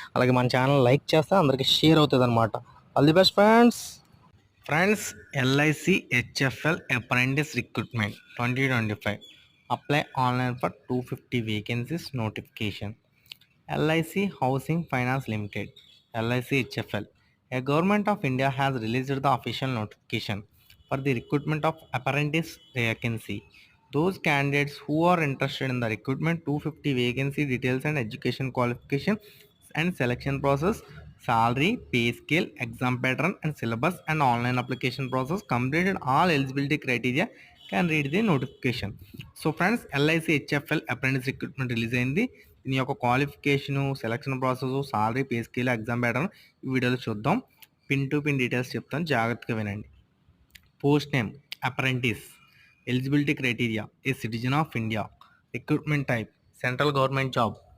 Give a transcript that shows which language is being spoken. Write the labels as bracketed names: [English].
[Telugu] అలాగే మన channel like చేస్తే అందరికీ షేర్ అవుతుంది అనమాట. [English] All the best friends. Friends, LIC HFL apprentice recruitment 2025. Apply online for 250 vacancies notification. LIC Housing Finance Limited, LIC HFL. A Government of India has released the official notification for the recruitment of apprentice vacancy. Those candidates who are interested in the recruitment 250 vacancy details and education qualification and selection process, salary, pay scale, exam pattern and syllabus and online application process completed all eligibility criteria can read the notification. So friends, LIC HFL apprentice recruitment release అయింది. [Telugu] దీని యొక్క qualification, selection process, salary, pay scale, exam pattern ఈ వీడియోలో చూద్దాం. [English] pin to pin details [Telugu] చెప్తాను, జాగ్రత్తగా వినండి. [English] Post name apprentice. Eligibility criteria a citizen of India. Recruitment type central government job.